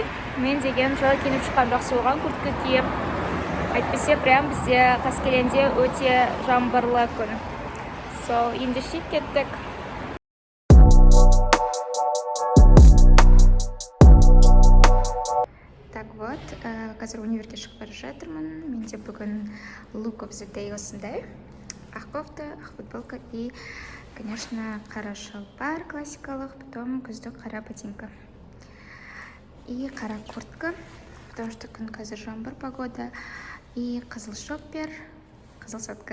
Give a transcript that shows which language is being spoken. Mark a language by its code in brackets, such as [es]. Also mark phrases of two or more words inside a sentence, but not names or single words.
[kk] Мен деген жылы киініп шыққан жақсы болған, куртка киіп. Әйтпесе прям бізде Қаскеленде өте жаңбырлы күн. Ендеше кеттік. [ru] Так вот, [kk] қазір универге шығып бара жатырмын. Менде бүгін [en] look of the day [kk] осындай. Ақ кофта, ақ футболка [ru] и, конечно, [kk] қара шалбар классикалық, потом күздік қара ботинка. И қара куртка, [ru] потому что [kk] күн қазір жаңбыр погода. И қызыл шоппер, қызыл сотка.